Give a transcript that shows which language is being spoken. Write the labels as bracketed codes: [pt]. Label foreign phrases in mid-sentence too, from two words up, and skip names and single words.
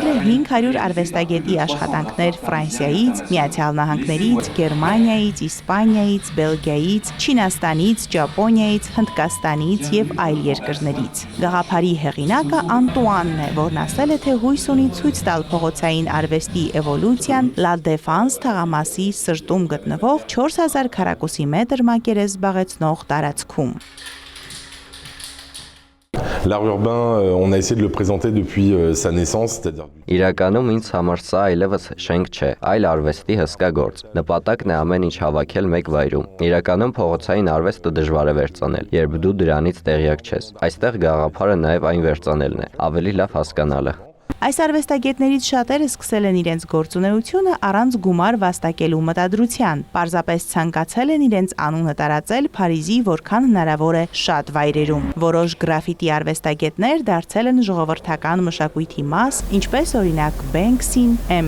[hy] է 500 արվեստագետի աշխատանքներ Ֆրանսիայից, Միացյալ Նահանգներից, Գերմանիայից, Իսպանիայից, Բելգիայից, Չինաստանից, Ճապոնիայից, Հնդկաստանից եւ այլ երկրներից։ Գաղափարի հեղինակը Անտուանն է, որն ասել է, թե հույս ունի ցույց տալ փողոցային արվեստի էվոլյուցիան La Défense թաղամասի սրտում գտնվող 4000 քառակուսի մետր մակերես զբաղեցնող տարածքում։ [fr] L'art urbain, on a essayé de le présenter depuis sa naissance, c'est-à-dire... [hy] Իրականում ինձ համար սա այլևս շենք չէ, այլ արվեստի հսկա գործ։ Նպատակն է ամեն ինչ հավաքել մեկ վայրում։ Իրականում փողոցային արվեստը դժվար է վերծանել, երբ դու դրանից տեղյակ չես։ Այստեղ գաղափարը նաև այն վերծանելն է, ավելի լավ հասկանալը։ Այս արվեստագետներից շատերը սկսել են իրենց գործունեությունը առանց գումար վաստակելու մտադրության, պարզապես ցանկացել են իրենց անունը տարածել Փարիզի որքան հնարավոր է շատ վայրերում։ Որոշ գրաֆիտի արվեստագետներ դարձել են ժողովրդական մշակույթի մաս, ինչպես օրինակ Banksy-ն, M.